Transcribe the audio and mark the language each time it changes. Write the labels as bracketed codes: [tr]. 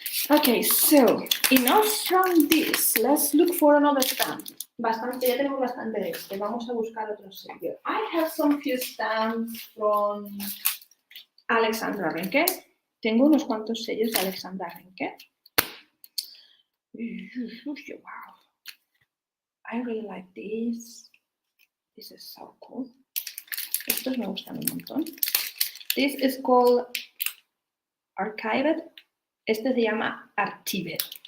[en] Okay, so enough from this. Let's look for another stamp. [es] Bastante, ya tenemos bastante de este. Vamos a buscar otro sello. [en] I have some few stamps from Alexandra Renke. [es] Tengo unos cuantos sellos de Alexandra Renke. [en] Wow. I really like this. This is so cool. [es] Estos me gustan un montón. [en] This is called Archived. [es] Este se llama Archived.